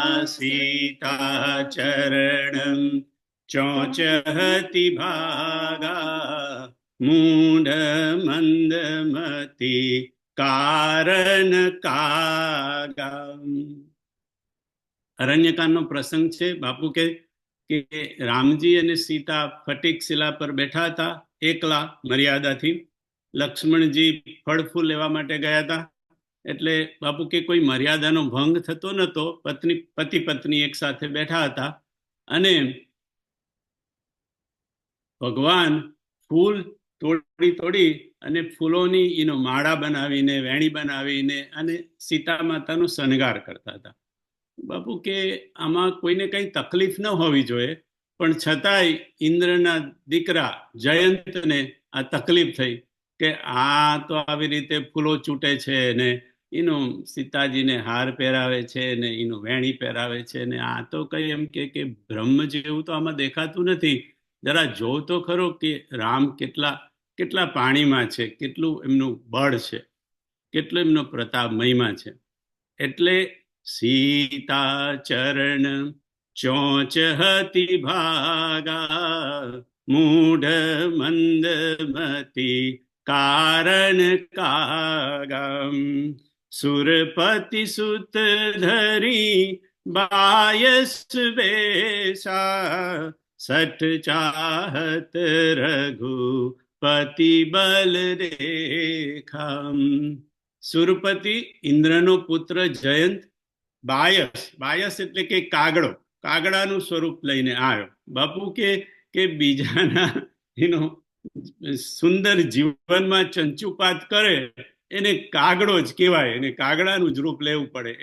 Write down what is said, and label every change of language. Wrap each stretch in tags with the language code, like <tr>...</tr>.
<awa>सीता चरणम चौचहति भागा मूढ़ मंदमति कारण कागा।</awa> <gu>અરણ્યકાંડનો પ્રસંગ છે। બાપુ કે રામજી અને સીતા ફટીક શિલા પર બેઠા હતા એકલા મર્યાદાથી। લક્ષ્મણજી ફળ ફૂલ લેવા માટે ગયા હતા, એટલે બાપુ કે કોઈ મર્યાદાનો ભંગ થતો નહોતો। પતિ પત્ની એક સાથે બેઠા હતા અને ભગવાન ફૂલ તોડી તોડી અને ફૂલોની માળા બનાવીને વેણી બનાવીને અને સીતા માતાનો શણગાર કરતા હતા। બાપુ કે આમાં કોઈને કઈ તકલીફ ન હોવી જોઈએ, પણ છતાંય ઇન્દ્રના દીકરા જયંતને આ તકલીફ થઈ કે આ તો આવી રીતે ફૂલો ચૂંટે છે ને સીતાજીને હાર પહેરાવે છે ને વેણી પહેરાવે છે ને આ તો કઈ એમ કે બ્રહ્મ જેવું તો આમાં દેખાતું નથી। જરા જો તો ખરો કે રામ કેટલા પાણીમાં છે, કેટલું એમનું બળ છે, કેટલો એમનો પ્રતાપ મહિમા છે। એટલે</gu> <awa>सीता चरण चौचहति भागा मूढ़ मंदमति कारण कागा। सुरपति सुत धरी बायस बेसा सठ चाहत रघुपति बल रेखा।</awa> <gu>सुरपति इंद्रनो पुत्र जयंत બાયસ એટલે કે કાગડાનું સ્વરૂપ લઈને આવ્યો। બાપુ કે બીજાના સુંદર જીવનમાં ચંચુપાત કરે એને કાગડો જ કહેવાય, એને કાગડાનું જ રૂપ લેવું પડે।</gu>